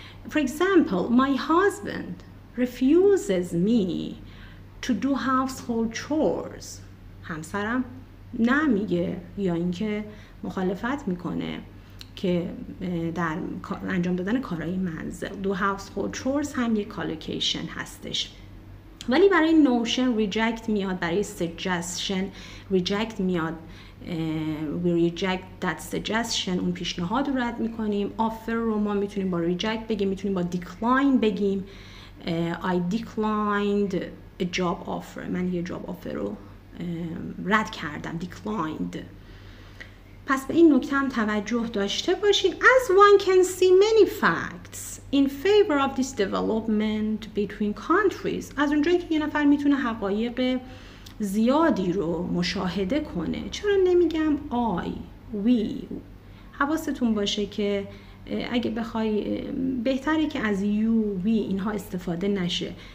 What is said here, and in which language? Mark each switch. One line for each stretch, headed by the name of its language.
English: For example, my husband refuses me to do household chores،
Persian: همسرم نه میگه یا اینکه مخالفت میکنه که در انجام دادن کارهای منزل. do household chores هم یک collocation هستش. ولی برای notion reject میاد، برای suggestion reject میاد،
English: we reject that suggestion،
Persian: اون پیشنهاد رو رد میکنیم. offer رو ما میتونیم با reject بگیم، میتونیم با decline بگیم.
English: I declined a job offer،
Persian: من یه job offer رو رد کردم، declined. پس به این نکته هم توجه داشته باشین.
English: As one can see many facts in favor of this development between countries،
Persian: از اونجایی که یه نفر میتونه حقایق زیادی رو مشاهده کنه، چرا نمیگم I، we؟ حواستون باشه که اگه بخوای بهتره که از you، we اینها استفاده نشه.